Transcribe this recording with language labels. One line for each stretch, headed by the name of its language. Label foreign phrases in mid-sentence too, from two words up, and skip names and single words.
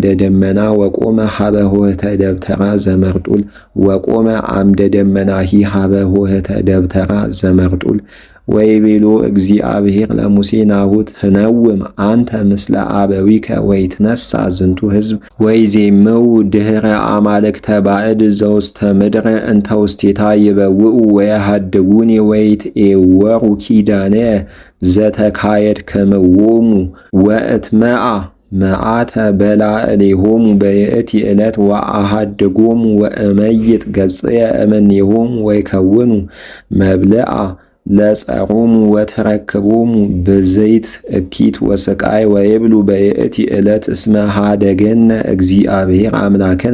Geez: ደመና ወቆመ ሀበ ሆህተ ደብተራ ዘመርጡል ወቆመ አምደ ደመናሂ ሀበ ሆህተ ደብተራ ዘመርጡል ወይቤሎ እግዚአብሔር ለሙሴ ናሁ ትነውም አንተ ምስለ አበዊከ ወይትነሣ ዝንቱ ሕዝብ ወይዜምው ድኅረ አማልክተ ባዕድ ዘውስተ ምድር እንተ ውስቴታ ይበውኡ ወየሃድጉኒ ወይትዔወሩ ኪዳነየ ዘተካየድክምዎሙ ወእትመዓ መዓተ በላዕሌሆሙ በየእቲ ዕለት ወአሃድጎሙ ወእመይጥ ገጽየ እምኔሆሙ ወይከውኑ መብልዓ ለጸሮሙ ወተረክቦሙ በዘይት እኪት ወስቃይ ወይብሉ በየእቲ ዕለት እስመ ሃደገነ እግዚአብሔር አምላክነ